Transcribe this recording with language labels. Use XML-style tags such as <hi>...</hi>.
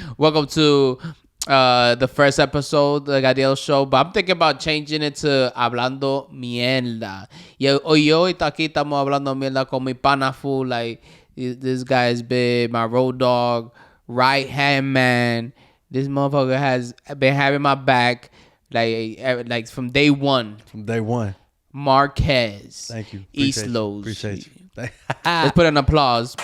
<en>Welcome to the first episode, the Gadiel show, but I'm thinking about changing it to Hablando Mierda.</en> <es>Y hoy aquí estamos hablando mierda con mi pana fool.</es> <en>Like, this guy is big, my road dog, right hand man. This motherfucker has been having my back like from day one. From day one. Marquez. Thank you. Appreciate you. Let's put an applause.</en>